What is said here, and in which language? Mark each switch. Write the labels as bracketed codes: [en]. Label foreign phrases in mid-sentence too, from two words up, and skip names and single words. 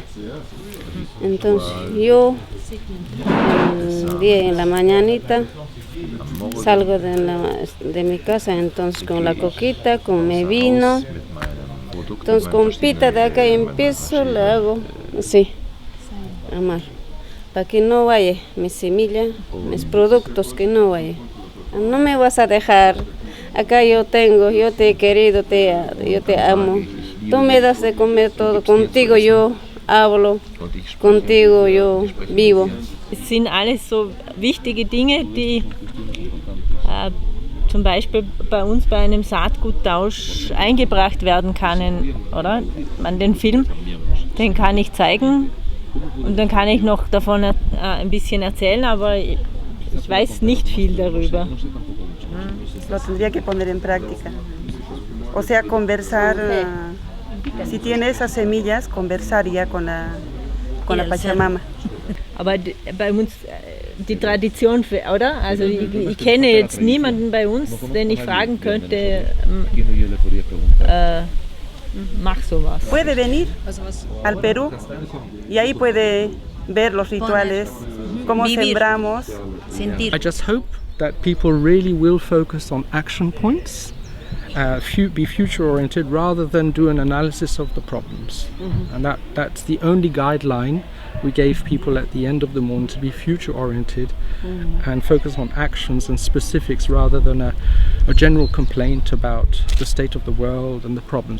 [es] Entonces yo en la mañanita salgo de mi casa entonces con la coquita, con mi vino, entonces con pita de acá empiezo, le hago así, amar, para que no vaya mi semilla, mis productos que no vaya. No me vas a dejar, acá yo te he querido, yo te amo, tú me das de comer todo, contigo yo hablo, contigo yo vivo. [de] Es sind alles so wichtige Dinge, die zum Beispiel bei uns bei einem Saatguttausch eingebracht werden können, oder? Den Film, den kann ich zeigen und dann kann ich noch davon ein bisschen erzählen, aber ich weiß nicht viel darüber. [es] Lo tendría que poner en práctica. O sea, conversar, si tiene esas semillas, conversaría con la Pachamama. [de] Aber bei uns die Tradition, oder? Also ich kenne jetzt niemanden bei uns, den ich fragen könnte, mach sowas. [es] Puede venir al Perú y ahí puede ver los rituales, cómo sembramos, sentir. [en] I just hope that people really will focus on action points, be future-oriented rather than do an analysis of the problems. And that's the only guideline we gave people at the end of the morning, to be future-oriented and focus on actions and specifics rather than a general complaint about the state of the world and the problems.